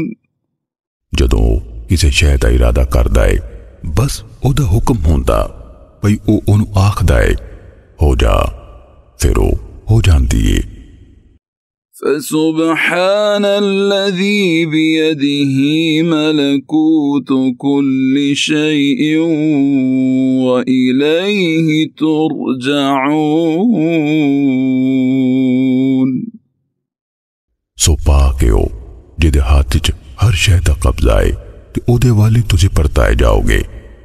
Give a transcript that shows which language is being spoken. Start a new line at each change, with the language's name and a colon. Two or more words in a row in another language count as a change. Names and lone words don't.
Punjabi: ਜਦੋਂ ਕਿਸੇ ਸ਼ੈ ਦਾ ਇਰਾਦਾ ਕਰਦਾ ਹੈ ਬਸ ਉਹਦਾ ਹੁਕਮ ਹੁੰਦਾ ਭਈ ਉਹ ਉਹਨੂੰ ਆਖਦਾ ਹੈ ਹੋ ਜਾ ਫਿਰ ਉਹ ਹੋ ਜਾਂਦੀ ਹੈ
Arabic: فسبحان الذي بيده ملكوت كل شيء وإليه ترجعون
Punjabi: ਸੋ ਪਾ ਕੇ ਉਹ ਜਿਹਦੇ ਹੱਥ 'ਚ ਹਰ ਸ਼ੈ ਦਾ ਕਬਜ਼ਾ ਹੈ ਤੇ ਉਹਦੇ ਵਾਲੇ ਤੁਸੀਂ ਪਰਤਾਏ ਜਾਓਗੇ